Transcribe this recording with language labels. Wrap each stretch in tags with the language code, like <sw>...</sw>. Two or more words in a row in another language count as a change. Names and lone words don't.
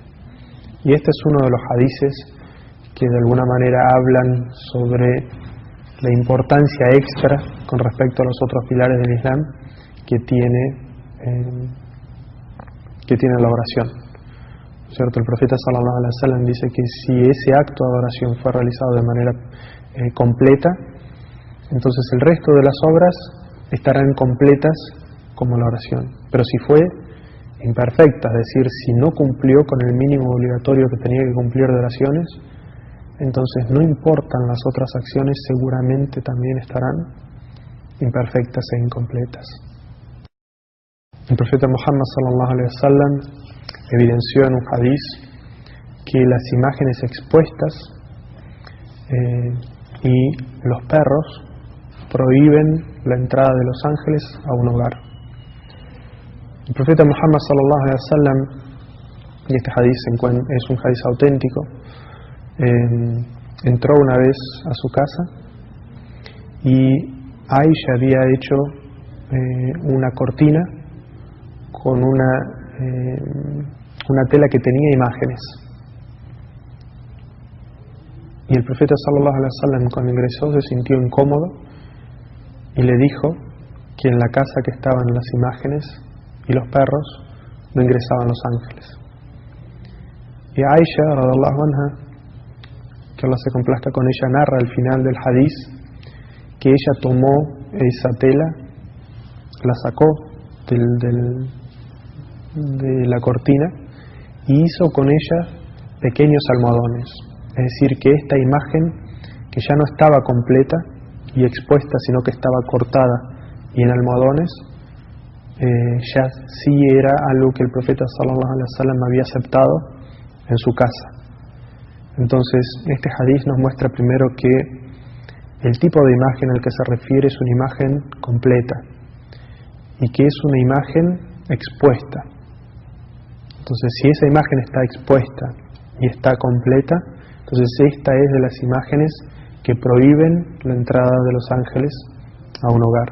<es>Y este es uno de los hadices que de alguna manera hablan sobre la importancia extra con respecto a los otros pilares del Islam que tiene la oración. ¿Cierto? El profeta</es> <ar>صلى الله عليه وسلم</ar> <es>dice que si ese acto de oración fue realizado de manera completa, entonces el resto de las obras estarán completas como la oración. Pero si fue imperfecta, es decir, si no cumplió con el mínimo obligatorio que tenía que cumplir de oraciones, entonces no importan las otras acciones, seguramente también estarán imperfectas e incompletas. El profeta Muhammad</es> <ar>صلى الله عليه وسلم</ar> <es>evidenció en un hadiz que las imágenes expuestas y los perros prohíben la entrada de los ángeles a un hogar. El profeta Muhammad</es> <ar>صلى الله عليه وسلم,</ar> <es>y este hadiz es un hadiz auténtico, entró una vez a su casa y Aisha había hecho una cortina con una tela que tenía imágenes. Y el profeta</es> <ar>صلى الله عليه وسلم,</ar> <es>cuando ingresó, se sintió incómodo y le dijo que en la casa que estaban las imágenes y los perros no ingresaban los ángeles. Y Aisha</es> <ar>رضي الله عنها,</ar> <es>que Allah se complazca con ella, narra al final del hadiz que ella tomó esa tela, la sacó de la cortina y hizo con ella pequeños almohadones. Es decir, que esta imagen, que ya no estaba completa y expuesta, sino que estaba cortada y en almohadones, ya sí era algo que el profeta</es> <ar>صلى الله عليه وسلم</ar> <es>había aceptado en su casa. Entonces, este hadith nos muestra primero que el tipo de imagen al que se refiere es una imagen completa y que es una imagen expuesta. Entonces, si esa imagen está expuesta y está completa, entonces esta es de las imágenes que prohíben la entrada de los ángeles a un hogar.</es>